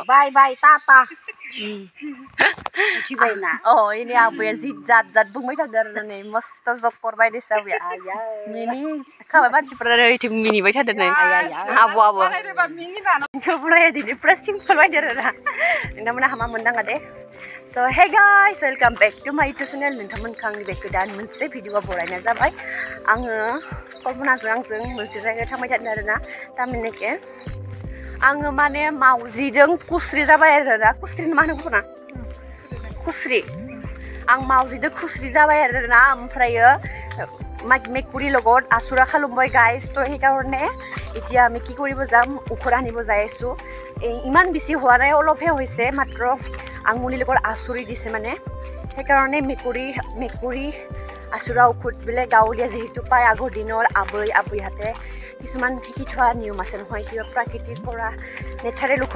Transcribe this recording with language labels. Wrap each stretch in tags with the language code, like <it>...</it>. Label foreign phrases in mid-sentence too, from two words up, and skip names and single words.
<brx>बाय बाय टाटा मिथिबायना इनि आबैया जि जात बुंबाय थादों आरो नै मस्त जकर बायदि साबैया मिनि खाबाय मानसिफोरा ओइथिं मिनिबाय थादों नै आबो खबराया दिनै पुरा सिम्पल बायदि आरो ना नोंथांमोना हामा मोनदाङा दे</brx> <en>So hey guys, welcome back to my YouTube channel.</en> <brx>नोंथांमोनखौ आंनि बे गोदान मोनसे भिडिअ'आव बरायनाय जाबाय आङो कल्पनाजों आंजों मोनसे जायगायाव थांबाय थादों आरोना तारमाने आङो माने मावजिजों कुस्रि जाबाय आरोना कुस्रि मा होनो गुबुना कुस्रि आं मावजिजों कुस्रि जाबाय आरोना ओमफ्रायो मेकुरि लगत</brx> <as>आसुरा खालामबाय गाइस तो সেইকাৰণে এতিয়া আমি কি কৰিব যাম উখৰ আনিব যাই আছো ইমান বেছি হোৱা নাই অলপহে হৈছে মাত্ৰ আঙুলিৰ লগত আচুৰি দিছে মানে সেইকাৰণে মেকুৰি আচুৰা উখুত বোলে গাঁৱলীয়া যিহেতু পায় আগৰ দিনৰ আবৈহাতে কিছুমান শিকি থোৱা নিয়ম আছে নহয় কিবা প্ৰাকৃতিৰ পৰা নেচাৰেল উখুত</as>